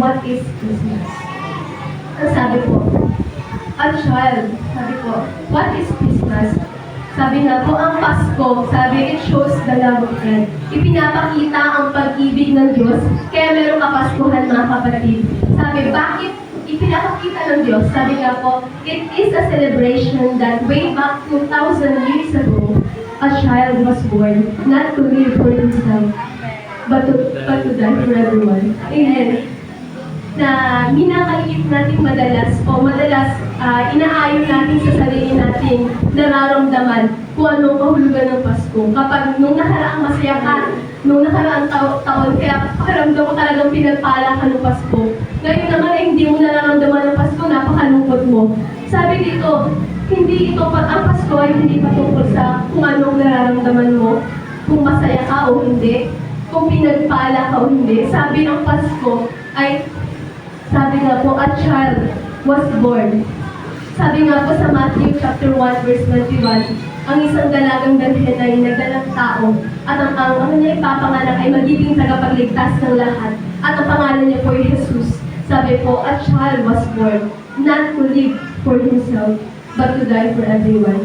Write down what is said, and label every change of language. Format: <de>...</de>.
<en>What is Christmas?</en> <tl>Ang sabi po,</tl> <en>a child,</en> <tl>sabi po,</tl> <en>what is Christmas?</en> <tl>Sabi nga po, ang Pasko, sabi,</tl> <en>it shows the love of God.</en> <tl>Ipinapakita ang pag-ibig ng Diyos, kaya meron kapaskuhan mga kapatid. Sabi, bakit ipinapakita ng Diyos? Sabi nga po,</tl> <en>it is a celebration that way back 2,000 years ago, a child was born, not to live for himself, but to die for everyone.</en> <tl>Amen. Na minakaliit natin madalas inaayon natin sa sarili nating nararamdaman kung ano ang kahulugan ng Pasko. Kapag nung nakaraang masaya ka, nung nakaraang taon, kaya pakiramdam mo talagang pinagpala ka ng Pasko. Ngayon naman ay hindi mo nararamdaman ng Pasko, napakalungkot mo. Sabi dito, hindi ito ang Pasko ay hindi patungkol sa kung anong nararamdaman mo, kung masaya ka o hindi, kung pinagpala ka o hindi. Sabi ng Pasko ay, sabi nga po,</tl> <en>a child was born.</en> <tl>Sabi nga po sa Matthew chapter 1 verse 21, ang isang dalagang dalhin ay nagdalang tao at ang niya ipapanganak ay magiging tagapagligtas ng lahat at ang pangalan niya po ay Jesus. Sabi po,</tl> <en>a child was born, not to live for himself, but to die for everyone.</en>